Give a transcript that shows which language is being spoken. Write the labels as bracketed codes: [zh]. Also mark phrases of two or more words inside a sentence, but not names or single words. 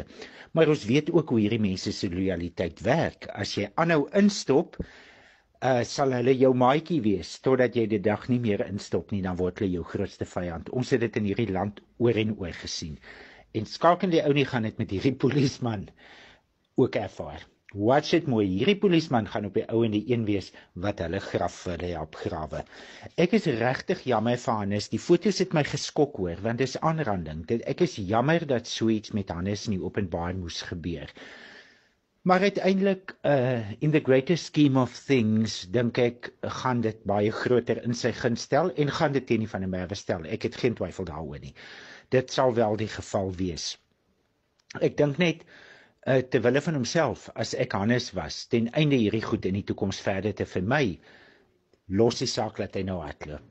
[af] Maar ons weet ook hoe hierdie mense se lojaliteit werk. As jy aanhou instop, sal hulle jou maatjie wees totdat jy die dag nie meer instop nie, dan word hulle jou grootste vyand. Ons het dit in hierdie land oor en oor gesien. En Skalk en die ou nie gaan dit met hierdie polisieman ook ervaar. [en] Watch it [af] mooi, hierdie polisieman gaan op die ou en die een wees wat hulle graf vir hulle help grawe. Ek is regtig jammer vir Hannes, die foto's het my geskok hoor, want dis aanranding. Ek is jammer dat so iets met Hannes in die openbaar moes gebeur. Maar uiteindelik, [en] in the greater scheme of things, [af] dink ek, gaan dit baie groter in sy guns stel en gaan dit teen die van die Merwe stel. Ek het geen twyfel daaroor nie. Dit sal wel die geval wees. Ek dink net, ter wille van homself, as ek Hannes was, ten einde hierdie goed in die toekoms verder te vermy, los die saak dat hy nou hardloop.